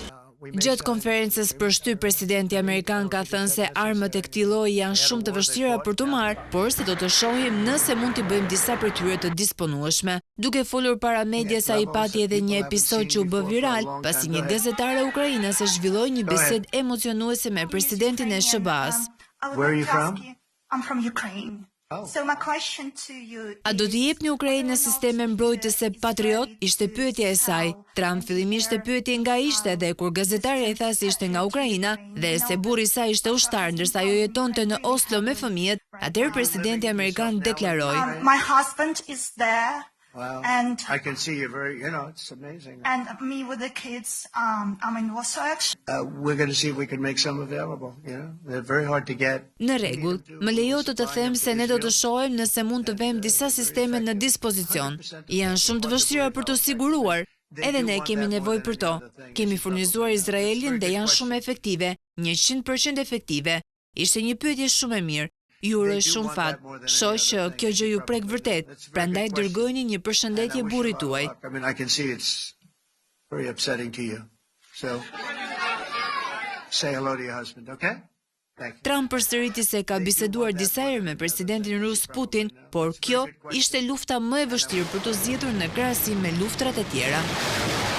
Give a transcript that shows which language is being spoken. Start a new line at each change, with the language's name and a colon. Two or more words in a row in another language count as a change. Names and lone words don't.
Albanian: Gjatë konferencës për shtyp, presidenti amerikan ka thënë se armët e këtij lloji janë shumë të vështira për të marrë, por se do të shohim nëse mund t'i bëjmë disa prej tyre të disponueshme. Duke folur para medias, ai pati edhe një episod që u bë viral, pasi një gazetare ukrainase zhvilloi një bisedë emocionuese me presidentin e SBA-s.
English: Where are you from? I'm from Ukraine. So my question to you
Albanian: A do t'i jepni Ukrainës sisteme mbrojtëse Patriot? Ishte pyetja e saj. Trump fillimisht e pyeti nga ishte dhe kur gazetarja i tha se ishte nga Ukraina dhe se burri i saj ishte ushtar ndërsa ajo jetonte në Oslo me fëmijët, atëherë presidenti amerikan deklaroi:
English: my husband is there. Wow. And I can see you're very, it's amazing. And me with the kids, I'm in Warsaw. We're going to see if we can make some available, They're very hard to get.
Albanian: Në rregull, më lejo të them se ne do të shohim nëse mund të vëmë disa sisteme në dispozicion. Janë shumë të vështira për të siguruar. Edhe ne kemi nevojë për to. Kemi furnizuar Izraelin dhe janë shumë efektive, 100% efektive. Ishte një pyetje shumë e mirë. Ju uroj shumë fat. Shoh që kjo gjë ju prek vërtet. Prandaj dërgojini një përshëndetje burrit tuaj.
English: I can see it's very upsetting to you. So say hello to your husband, okay?
Albanian: Trump përsëriti se ka biseduar disa herë me presidentin rus Putin, por kjo ishte lufta më e vështirë për të zgjedhur në krahasim me luftrat e tjera.